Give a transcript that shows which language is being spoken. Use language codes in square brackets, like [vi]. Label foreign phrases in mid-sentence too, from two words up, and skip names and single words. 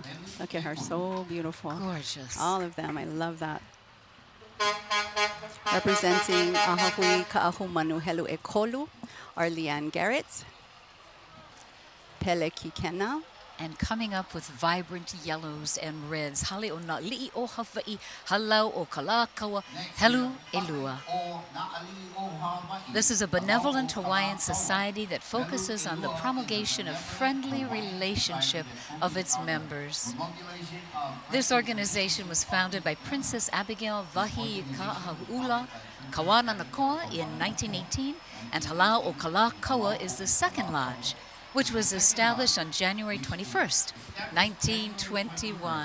[en] Look at her, so beautiful. Gorgeous. All of them, I love that. Representing Ahahui Ka'ahu Manu Helu e Kolu are Leanne Garrett, Pele Kikena, And coming up with vibrant yellows and reds. Hale o na li'i o Hawaiʻi, halau o kalakaua, helu elua. This is a benevolent Hawaiian society that focuses on the promulgation of friendly relationship of its members. This organization was founded by Princess Abigail Wahi Ka'ahaula Kawana in 1918, and Halau o Kalakaua is the second lodge, which was established on January 21st, 1921.